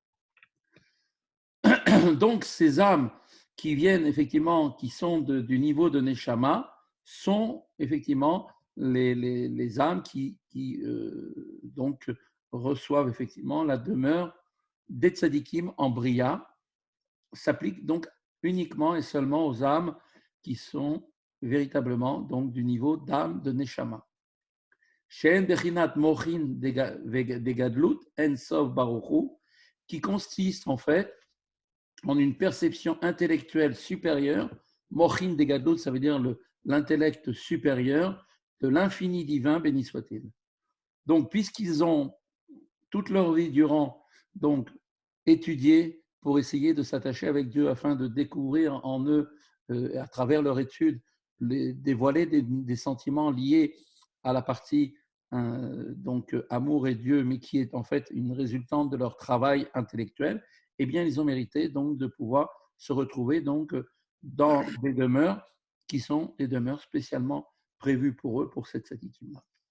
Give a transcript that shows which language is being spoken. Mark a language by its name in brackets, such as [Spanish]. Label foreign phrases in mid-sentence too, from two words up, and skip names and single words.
[French] Donc, ces âmes qui viennent effectivement, qui sont du niveau de Neshama, sont effectivement les âmes qui donc reçoivent effectivement la demeure des tzadikim en Bria, s'applique donc uniquement et seulement aux âmes qui sont véritablement donc du niveau d'âme de Neshama. [Hebrew] שאין בחינת מוחין דגדלות אין סוף ברוך הוא, [French] qui consiste en fait en une perception intellectuelle supérieure. [Hebrew] מוחין דגדלות, [French] ça veut dire l'intellect supérieur de l'infini divin, béni soit-il. Donc, puisqu'ils ont toute leur vie durant donc étudié pour essayer de s'attacher avec Dieu afin de découvrir en eux, à travers leur étude, dévoiler des sentiments liés à la partie donc amour et Dieu, mais qui est en fait une résultante de leur travail intellectuel, eh bien, ils ont mérité donc de pouvoir se retrouver donc dans des demeures qui sont des demeures spécialement prévues pour eux, pour cette tzadikim-là.